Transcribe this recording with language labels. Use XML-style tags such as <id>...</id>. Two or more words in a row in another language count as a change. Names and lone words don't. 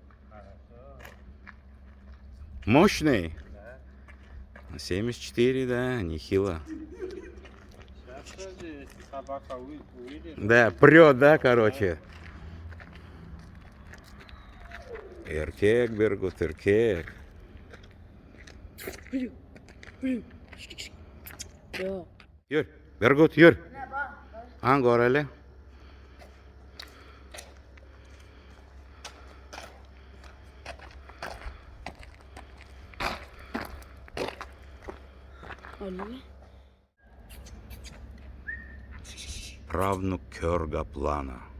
<ru>Мощный? 74, да, нехило. Да, прет, да, короче.</ru> <tr>Erkek, Bergut, erkek. Yürü, Bergut yürü. Hangi orayla?</tr> <ru>Правнук Кёргаплана.</ru>